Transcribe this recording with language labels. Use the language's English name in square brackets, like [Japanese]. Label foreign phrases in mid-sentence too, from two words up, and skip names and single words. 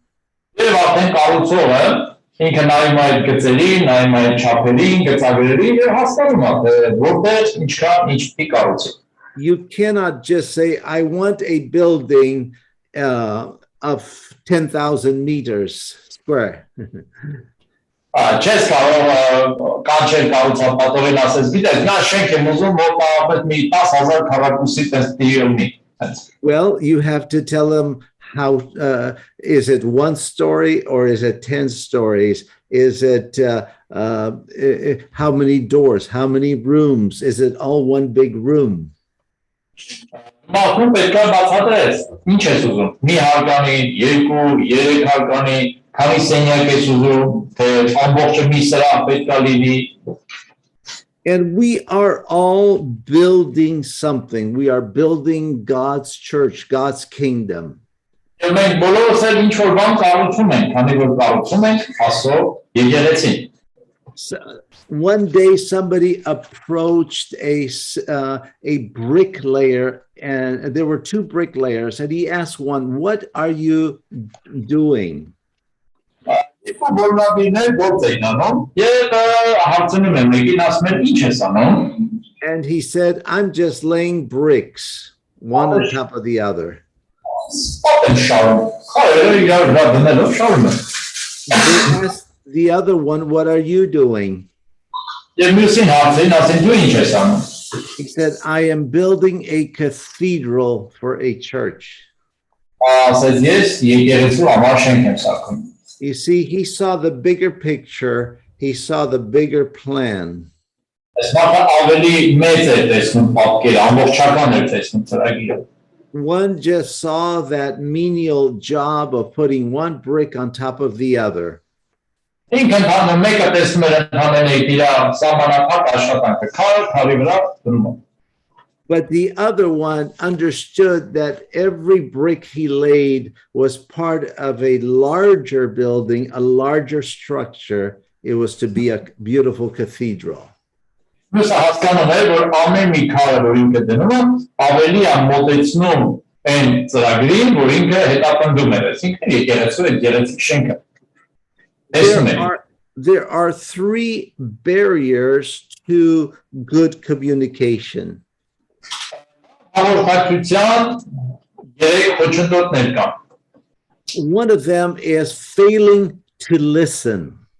[English] You cannot just say, I want a building of 10,000 meters square. [Armenian] Չես կարող կանչել կառուցապատողին ասես, գիտես, նա շենք եմ ուզում մոտավորապես մի 10,000 քառակուսի տես լինի։ [English] Well, you have to tell them how, is it 1 story or is it 10 stories? Is it, how many doors, how many rooms? Is it all one big room? [Armenian] Մարդուն պետք է բացատրես, ինչ ես ուզում, մի հարկանի, 2, 3 հարկանի, քանի սենյակ ես ուզում, թե ամբողջը մի սրահ պետք է լինի։ [English] And we are all building something. We are building God's church, God's kingdom. [Armenian] Եվ մենք բոլորս էլ ինչ որ բան կառուցում ենք, քանի որ կառուցում ենք Աստծո եկեղեցին։ [English] One day somebody approached a bricklayer, and there were 2 bricklayers, and he asked one, what are you doing? And he said, I'm just laying bricks, one on top of the other. They asked the other one, "What are you doing?" [Armenian] Եվ մյուսին հարցրին, ասին դու ինչ ես անում։ [English] He said, "I am building a cathedral for a church." [Armenian] Ասեց ես եկեղեցու համար շենք եմ սարքում։ [English] You see, he saw the bigger picture. He saw the bigger plan. [Armenian] Այս մարդը ավելի մեծ է տեսնում պատկերը, ամբողջական է տեսնում ծրագիրը։ [English] One just saw that menial job of putting one brick on top of the other. [Armenian] Ինքը ընդհանրապես մեկը տեսնում էր ընդհանրապես իր սահմանափակ աշխատանքը, քարի վրա դնում։ [English] But the other one understood that every brick he laid was part of a larger building, a larger structure. It was to be a beautiful cathedral. [Armenian] Մյուսը հասկանում է, որ ամեն մի քարը, որ ինքը դնում է, ավելի է մոտեցնում այն ծրագրին, որ ինքը հետապնդում էր, այսինքն եկեղեցու է գեղեցիկ շենքը։ [English] There are three barriers to good communication. One of them is failing to listen.